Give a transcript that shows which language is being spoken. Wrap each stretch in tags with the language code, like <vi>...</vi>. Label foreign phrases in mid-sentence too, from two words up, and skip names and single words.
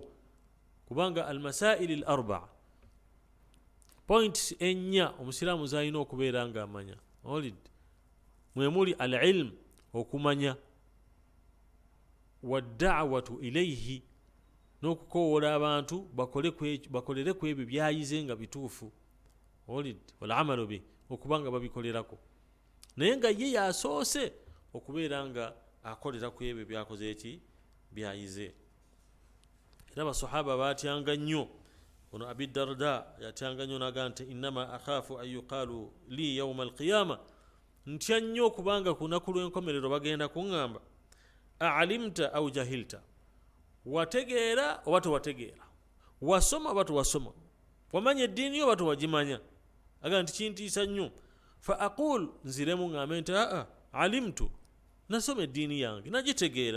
<lg>Kubanga</lg> <ar>المسائل الأربعة</ar> <lg>points ennya omusiraamu zalina okubeera nga amanya. Olidde mwe muli al-ilm okumanya,</lg> <ar>والدعوة إليه</ar> <lg>n'okukowoola abantu bakolere ku ebyo byayize nga bituufu. Olidde</lg> <ar>والعمل به</ar> <lg>okubanga babikolerako naye nga ye yasoose okubeera nga akolera ku ebyo byakoze eki byayize. Era abasahaba batyanga nnyo. Ono Abi Darda yatyanga nnyo n'agamba nti</lg> <ar>إنما أخاف أن يقال لي يوم القيامة,</ar> <lg>ntya nnyo okubanga ku lunaku lw'enkomerero bagenda kuŋŋamba</lg> <ar>أعلمت أو جهلت,</ar> <lg>wategeera oba towategeera, wasoma oba towasoma, wamanya eddiini oba towagimanya. Agamba nti kintiisa nnyo.</lg> <ar>فأقول,</ar> <lg>nziremu ŋŋambe nti alimtu, nasoma eddiini yange nagitegeera.</lg>